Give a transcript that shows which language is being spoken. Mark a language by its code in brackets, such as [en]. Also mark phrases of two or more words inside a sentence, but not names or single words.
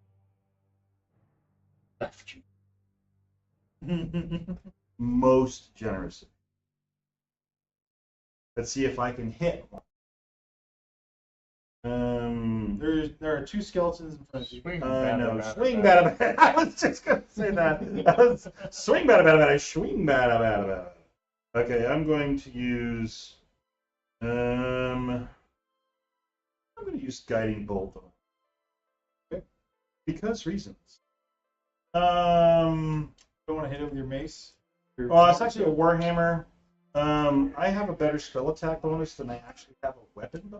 [en] Left you. Most generous. Let's see if I can hit one. There There are 2 skeletons in front of you. Swing, No, bada, swing, bada, bada, bada. I was just gonna say that. Swing, bada, bada, bada. Swing, bada, bada, bada. Okay, I'm going to use. I'm going to use guiding bolt on it. Okay. Because reasons. You don't want to hit it with your mace? Well, it's actually a warhammer. I have a better spell attack bonus than I actually have a weapon bonus.